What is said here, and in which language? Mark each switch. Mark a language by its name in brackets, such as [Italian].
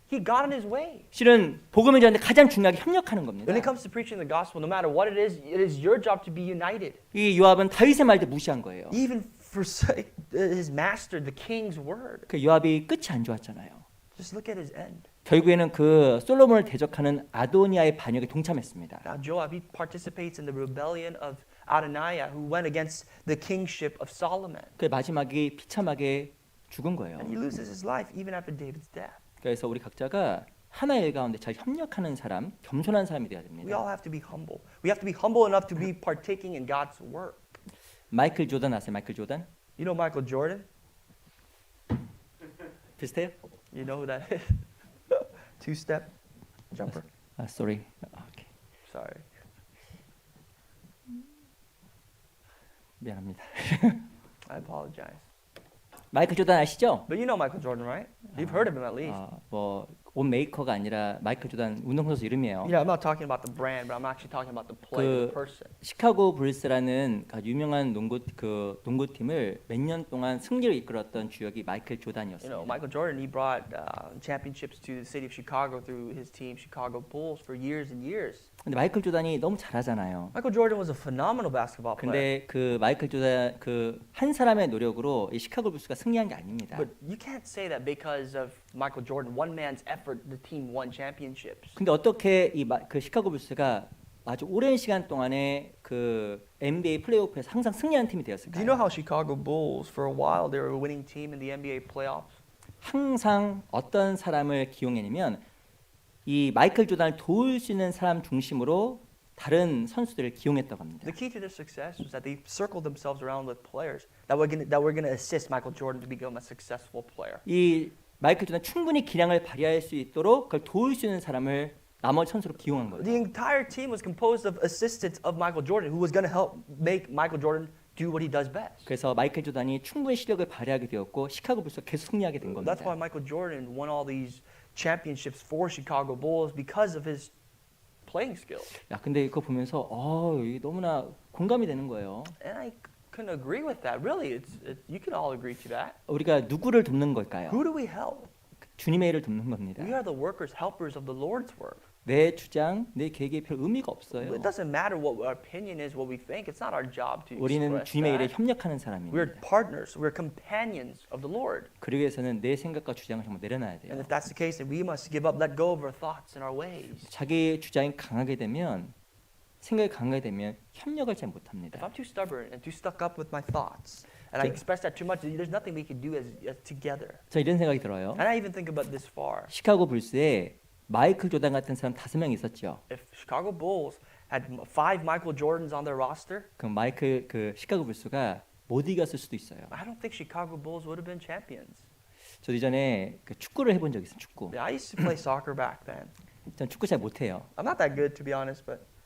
[English] He got in his way. [Korean] 실은 복음을 전하는데 가장 중요하게 협력하는 겁니다. [English] When it comes to preaching the gospel, no matter what it is your job to be united. [Korean] 이 요압은 다윗의 말도 무시한 거예요. [English] Even forsake his master, the king's word. [Korean] 그 요압이 끝이 안 좋았잖아요. [English] Just look at his end. [Korean] 결국에는 그 솔로몬을 대적하는 아도니아의 반역에 동참했습니다. [English] Now Joab, he participates in the rebellion of Adoniah, who went against the kingship of Solomon. [Korean] 그 마지막에 비참하게 죽은 거예요. [English] And he loses his life even after David's death. [Korean] 그래서 우리 각자가 하나의 일 가운데 잘 협력하는 사람, 겸손한 사람이 돼야 [English] We [Korean] 됩니다. [English] all have to be humble. We have to be humble enough to be partaking in God's work. [Korean] 마이클 조던 아세요? 마이클 조던? [English] You know Michael Jordan? [Korean] 비슷해요? [English] You know who that is? Two-step jumper. [Korean] 아, [English] sorry. [Korean] 오케이. [English] Sorry. [Korean] 미안합니다. [English] I apologize. [Korean] 마이클 조던 아시죠? [English] But you know Michael Jordan, right? You've heard of him at least. [Korean] 뭐옷 메이커가 아니라 마이클 조던 운동선수 이름이에요. [English] Yeah, I'm not talking about the brand, but I'm actually talking about the player, the person. [Korean] 시카고 불스라는 유명한 농구팀을 몇 년 동안 승리를 이끌었던 주역이 마이클 [English] You know, [Korean] 조던이었습니다. [English] Michael Jordan, he brought championships to the city of Chicago through his team, Chicago Bulls, for years and years. [Korean] 근데 마이클 조던이 너무 잘하잖아요. [English] Michael Jordan was a phenomenal basketball player. [Korean] 근데 그 마이클 조던 한 사람의 노력으로 이 시카고 불스가 승리한 게 아닙니다. [English] But you can't say that because of Michael Jordan, one man's effort, the team won championships. [Korean] 근데 어떻게 그 시카고 불스가 아주 오랜 시간 동안에 그 NBA 플레이오프에서 항상 승리하는 팀이 [English] Do you [Korean] 되었을까요? [English] know how Chicago Bulls, for a while, they were a winning team in the NBA playoffs? [Korean] 항상 어떤 사람을 기용했냐면 이 마이클 조던을 도울 수 있는 사람 중심으로 다른 선수들을 기용했다고 합니다. [English] The key to their success was that they circled themselves around with players that were going to assist Michael Jordan to become a successful player. [Korean] 이 마이클 조던 충분히 기량을 발휘할 수 있도록 그걸 도울 수 있는 사람을 나머지 선수로 기용한 거예요. [English] The entire team was composed of assistants of Michael Jordan, who was going to help make Michael Jordan do what he does best. [Korean] 그래서 마이클 조던이 충분히 실력을 발휘하게 되었고 시카고 불스가 계속 승리하게 된 겁니다. [English] That's why Michael Jordan won all these championships for Chicago Bulls because of his playing skills. [Korean] 야, 근데 그거 보면서 이게 너무나 공감이 되는 거예요. [English] And I couldn't agree with that. Really, you can all agree to that. [Korean] 우리가 누구를 돕는 걸까요? [English] Who do we help? [Korean] 주님의 일을 돕는 겁니다. [English] We are the workers, helpers of the Lord's work. [Korean] 내 주장, 내 계획이 별 의미가 없어요. [English] It doesn't matter what our opinion is, what we think. It's not our job to [Korean] 우리는 [English] express [Korean] 주님의 일에 [English] that. [Korean] 협력하는 [English] We're [Korean] 사람입니다. [English] partners. We're companions of the Lord. [Korean] 그러기 위해서는 내 생각과 주장을 정말 내려놔야 돼요. [English] And if that's the case, then we must give up, let go of our thoughts and our ways. [Korean] 자기 주장이 강하게 되면 생각이 강하게 되면 협력을 잘 못합니다. [English] If I'm too stubborn and too stuck up with my thoughts, and I express that too much, there's nothing we can do as together. [Korean] 저 이런 생각이 들어요. [English] And I even think about this far. [Korean] 시카고 불스에 마이클 조던 같은 사람 5명 있었죠. [English] If Chicago Bulls had 5 Michael Jordans on their roster, [Korean] 그럼 시카고 불스가 못 이겼을 수도 있어요. [English] I don't think Chicago Bulls would have been champions. [Korean] 저 이전에 축구를 해본 적 있어요. 축구. [English] Yeah, I used to play soccer back then. [Korean] 전 축구 잘 못해요. [English] I'm not that good, to be honest, but